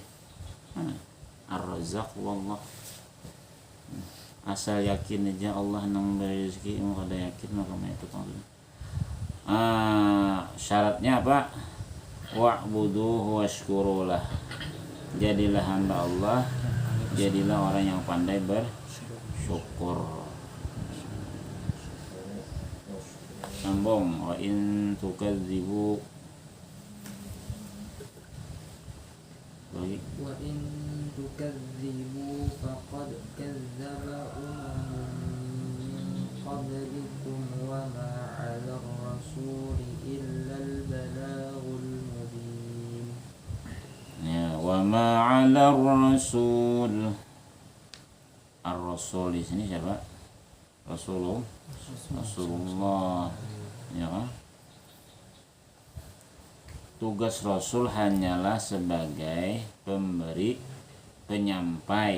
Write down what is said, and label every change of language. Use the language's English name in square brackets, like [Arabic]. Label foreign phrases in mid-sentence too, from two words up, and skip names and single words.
[Arabic] الرزاق والله. [Banjar] Asal yakin aja Allah nang beri rezeki, mau kada yakin maka itu maksudnya. Syaratnya apa? [Arabic] واعبدوه واشكروا له. [Banjar] Jadilah hamba Allah, jadilah orang yang pandai bersyukur. Sambung [Arabic] وإن تكذبوا [Banjar] lagi. [Arabic] وإن تكذبوا فقد كذب من قبلكم وما على الرسول إلا البلاغ المبين. Ya, وما على رسول. [Banjar] Ar-rasul di sini siapa? Rasulullah. Ya kan? Tugas Rasul hanyalah sebagai pemberi, penyampai.